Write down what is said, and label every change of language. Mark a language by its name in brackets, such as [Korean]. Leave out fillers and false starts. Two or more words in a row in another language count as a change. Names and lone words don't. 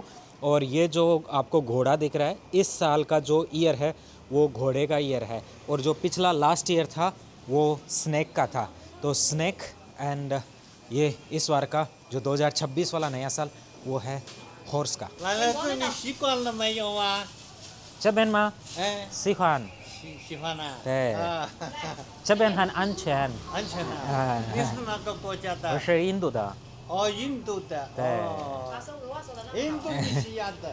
[Hindi] और ये जो आपको घोड़ा दिख रहा है, इस साल का जो ईयर है वो घोड़े का ईयर है और जो पिछला [English] last year [Hindi] था वो स्नैक का था। तो [English] snake and [Hindi] ये इस बार का जो 2026 वाला नया साल वो है हॉर्स का। [Chinese] 来了这你习惯了没有啊？这边吗？哎，喜欢。喜欢呐、对啊，这边很安全。安全呐、哎你是哪个国家的？我是印度的。哦，印度的。对哦，印度尼西亚的。